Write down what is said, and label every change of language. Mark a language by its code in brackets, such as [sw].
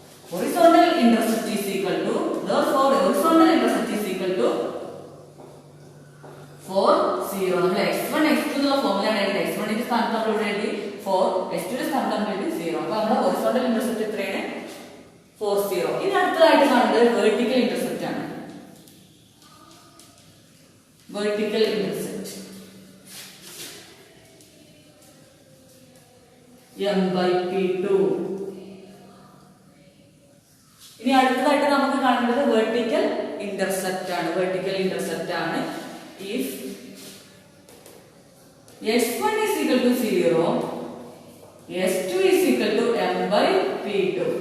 [en] Horizontal intercept is equal to, therefore horizontal intercept is equal to 4 0. [ml] നമ്മൾ x1 x2 എന്നുള്ള formula ആണ് എഴുതി. x1 ന്റെ സ്ഥാനത്ത് നമ്മൾ ഇവിടെ എഴുതി 4, x2 ന്റെ സ്ഥാനത്ത് നമ്മൾ എഴുതി 0. അപ്പോൾ നമ്മുടെ ഹൊറിസോണ്ടൽ ഇന്റർസെപ്റ്റ് എത്രയാണ്? 4 0. ഇനി അടുത്തതായിട്ട് കാണുന്നത് വെർട്ടിക്കൽ ഇന്റർസെപ്റ്റ് ആണ്. Vertical intercept M/P2. ഇനി അടുത്തതായിട്ട് നമുക്ക് കാണേണ്ടത് വെർട്ടിക്കൽ ഇന്റർസെപ്റ്റ് ആണ്. വെർട്ടിക്കൽ ഇന്റർസെപ്റ്റ് ആണ്. [en] If S1 is equal to 0, S2 is equal to M/P2.